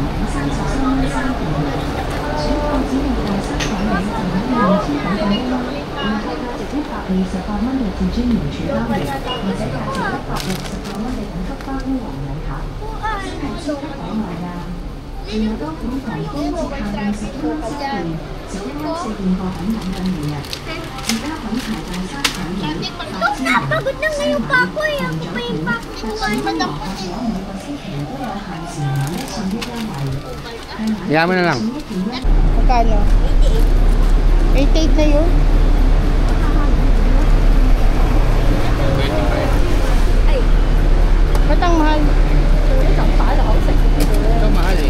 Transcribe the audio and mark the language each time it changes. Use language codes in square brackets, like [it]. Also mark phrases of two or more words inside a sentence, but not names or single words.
[yue] 28 蚊嘅至尊名廚包嚟，或者價值168蚊嘅頂級花烏龍禮盒，真係超級可愛㗎！仲有多款狂歡節限定11蚊7件，11蚊4件貨品等等每日。而家品牌大山產業 [tl] Napagod na ngayon pa ako eh. Ako pa yung pakukuhan. [yue] 每個星期都有限時買一送一優惠。 [tl] Hayaan mo na lang. Magkano? 88 na yun? Ba't ang mahal? Ito mahal eh.